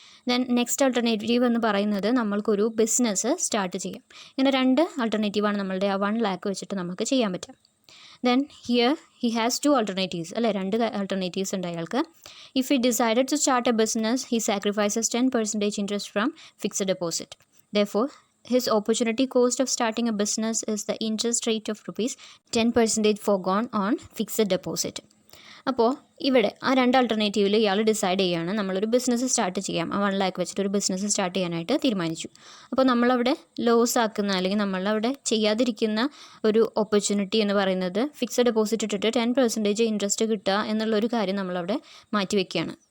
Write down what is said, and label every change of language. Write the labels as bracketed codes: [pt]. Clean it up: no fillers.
[ml] Then next alternative എന്ന് പറയുന്നത് നമ്മൾക്കൊരു ബിസിനസ് സ്റ്റാർട്ട് ചെയ്യാം. ഇങ്ങനെ രണ്ട് ആൾട്ടർനേറ്റീവാണ് നമ്മളുടെ ആ 1 lakh വെച്ചിട്ട് നമുക്ക് ചെയ്യാൻ പറ്റുക. [en] then here he has 2 alternatives [ml] അല്ലേ, രണ്ട് ആൾട്ടർനേറ്റീവ്സ് ഉണ്ട് അയാൾക്ക്. [en] If he decided to start a business he sacrifices 10% interest from fixed deposit. [ml] Therefore [en] his opportunity cost of starting a business is the interest rate of ₹10% foregone on fixed deposit. [ml] അപ്പോൾ ഇവിടെ ആ രണ്ട് ആൾട്ടർനേറ്റീവിൽ ഇയാൾ decide ചെയ്യുകയാണ് നമ്മളൊരു business start ചെയ്യാം. ആ 1 lakh വെച്ചിട്ട് ഒരു ബിസിനസ് സ്റ്റാർട്ട് ചെയ്യാനായിട്ട് തീരുമാനിച്ചു. അപ്പോൾ നമ്മളവിടെ ലോസ് ആക്കുന്ന അല്ലെങ്കിൽ നമ്മളവിടെ ചെയ്യാതിരിക്കുന്ന ഒരു ഓപ്പർച്യൂണിറ്റി എന്ന് പറയുന്നത് ഫിക്സഡ് ഡെപ്പോസിറ്റ് ഇട്ടിട്ട് 10% ഇൻട്രസ്റ്റ് കിട്ടുക എന്നുള്ളൊരു കാര്യം നമ്മളവിടെ മാറ്റി വയ്ക്കുകയാണ്.